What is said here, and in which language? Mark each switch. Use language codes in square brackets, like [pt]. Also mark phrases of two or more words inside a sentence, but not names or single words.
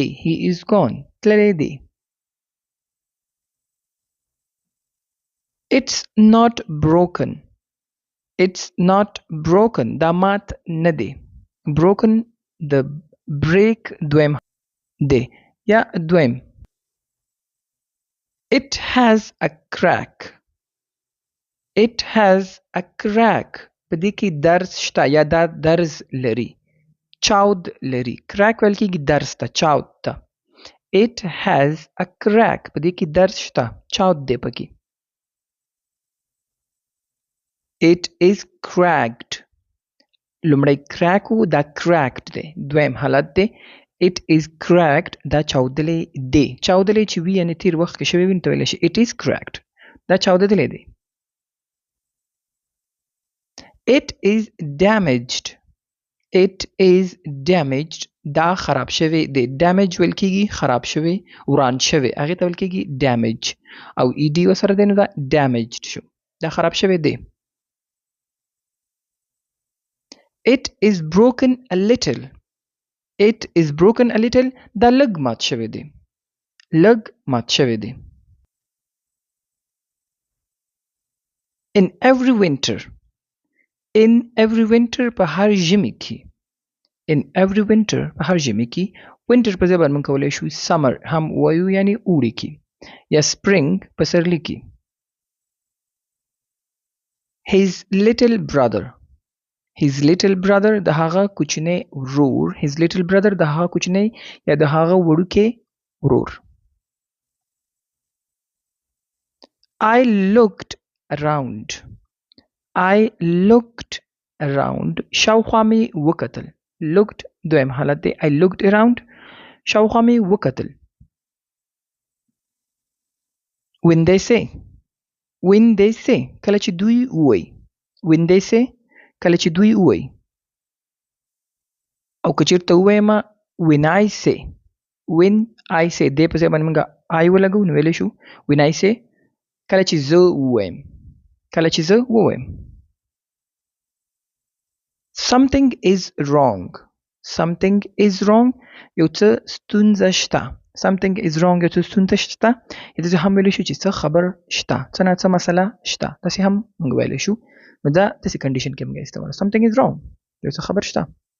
[en] He is gone [ps] تللی دی. [en] It's not broken. It's not broken [ps] دا مات نه دی. broken د break دویم دی یا دویم. [en] It has a crack. It has a crack [ps] په دې کې درز شته یا دا درز لري چاود لري. crack ویل کېږي درز ته چاود ته. [en] It has a crack [ps] په دې کې درز شته چاود دی پکې. [en] It is cracked. [ps] لومړی crack و دا cracked دی دویم حالت دی. [en] It is cracked [ps] دا چاودلی دی. چاودلی چې وي یعنې تیر وخت کې شوی وي نو ته ویلی شي [en] It is cracked [ps] دا چاودلی دی. [en] It is damaged. It is damaged [ps] دا خراب شوی دی. damage ویل کېږي خراب شوی وران شوی هغې ته ویل کېږي damage او ed ورسره دی نو دا damaged شو دا خراب شوی دی. [en] It is broken a little. It is broken a little [ps] دا لږ مات شوی دی لږ مات شوی دی. [en] In every winter. In every winter [ps] په هر ژمي کې. [en] In every winter [ps] په هر ژمي کې. winter په ځای باندې موږ کولی شو summer هم وایو یعنی اوړي کې یا spring په سرلي کې. [en] His little brother. His little brother [ps] د هغه کوچنی ورور. [en] His little brother [ps] د هغه کوچنی یا د هغه وړوکی ورور. [en] I looked around. I looked around [ps] شاوخوا مې وکتل. looked دویم حالت دی. [en] I looked around [ps] شاوخوا مې وکتل. [en] when they say. when they say [ps] کله چې دوی ووایي. [en] when they say [ps] کله چې دوی ووایي او که چېرته ووایم [en] when I say when I say [ps] دې په ځای باندې موږ I ولګو نو ویلی شو [en] when I say [ps] کله چې زه ووایم [en] something is wrong [ps] یو څه ستونزه شته [en] something is wrong [ps] یو څه ستونزه شته یا داسې هم ویلی شو چې څه خبر شته څه نه څه مسله شته داسې هم موږ ویلی شو نو دا داسې کنډیشن کې موږ استعمال [en] something is wrong [ps] یو څه خبر شته